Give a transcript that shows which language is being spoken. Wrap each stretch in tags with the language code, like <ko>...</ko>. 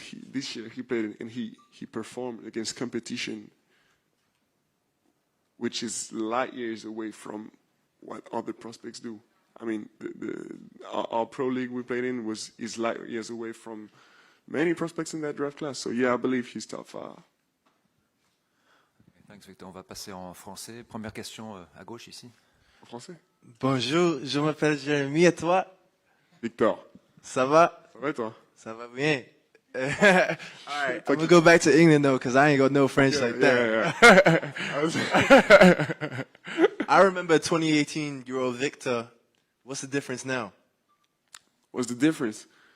<en>This year he played and he performed against competition which is light years away from what other prospects do. I mean, our pro league we played in is light years away from many prospects in that draft class. So yeah, I believe he's top 5.</en> <fr>Thanks, Victor. On va passer en français. Première question à gauche ici. En français? Bonjour, je m'appelle Jérémy et toi? Victor. Ça va? Ça va et toi? Ça va bien.</fr> <en>Alright, I'm gonna go back to England though, cause I ain't got no French like that. I remember 2018-year-old Victor. What's the difference now? What's the difference?</en>